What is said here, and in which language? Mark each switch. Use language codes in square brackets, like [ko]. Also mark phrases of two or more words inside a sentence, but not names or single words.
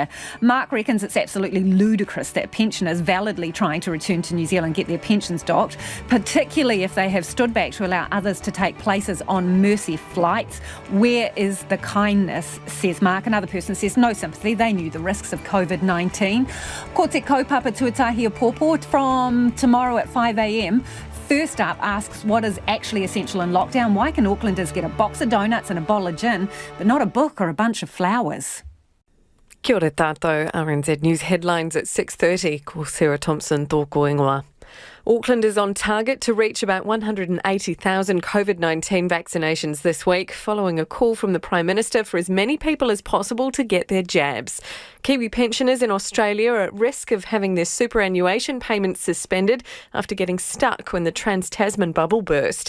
[en] Mark reckons it's absolutely ludicrous that pensioners validly trying to return to New Zealand get their pensions docked, particularly if they have stood back to allow others to take places on Mercy flights. Where is the kindness, says Mark. Another person says no sympathy, they knew the risks of COVID-19. [mi] Ko te kaupapa tuatahi Pōpō [en] from tomorrow at 5 a.m. First up asks what is actually essential in lockdown. Why can Aucklanders get a box of donuts and a bottle of gin, but not a book or a bunch of flowers? [mi] Kia ora tātou, [en] RNZ News headlines at 6:30. [mi] Ko Sarah Thompson tōko ingoa. [en] Auckland is on target to reach about 180,000 COVID-19 vaccinations this week, following a call from the Prime Minister for as many people as possible to get their jabs. Kiwi pensioners in Australia are at risk of having their superannuation payments suspended after getting stuck when the Trans-Tasman bubble burst.